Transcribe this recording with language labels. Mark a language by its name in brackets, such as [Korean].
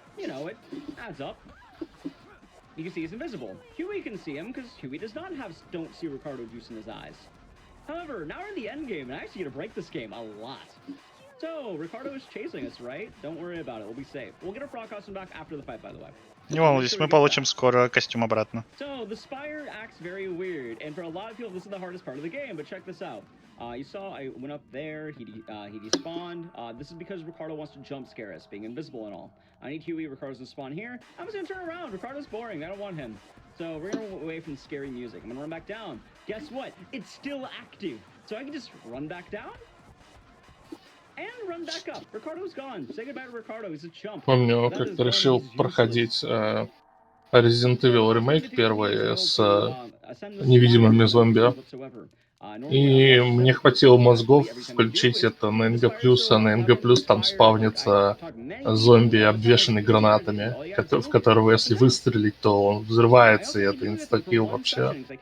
[English] You know, it adds up. You can see he's invisible. Huey can see him because Huey does not have don't see Ricardo juice in his eyes. However, now we're in the end game, and I actually get to break this game a lot. So, Ricardo is chasing us, right? Don't worry about it. We'll be safe. We'll get our frog costume back after the fight, by the way. [Russian] Не волнуйтесь, мы получим скоро костюм обратно. [English] So, the Spire acts very weird, and for a lot of people, this is the hardest part of the game, but check this out. You saw I went up there, he despawned. This is because Ricardo wants to jump scare us, being invisible and all. I need Huey, Ricardo's to spawn here. I'm just gonna turn around, Ricardo's boring, I don't want him. So we're gonna away from scary music. I'm gonna run back down. Guess what? It's still active. So I can just run back down and run back up. Ricardo's gone. Say goodbye to Ricardo, he's a chump. [Russian] Помню, как-то решил проходить Resident Evil ремейк первый с невидимыми зомби. И мне хватило мозгов включить это на НГ+, а на НГ+, там спавнится зомби, обвешанный гранатами, в которого, если выстрелить, то он взрывается, и это инстакил вообще.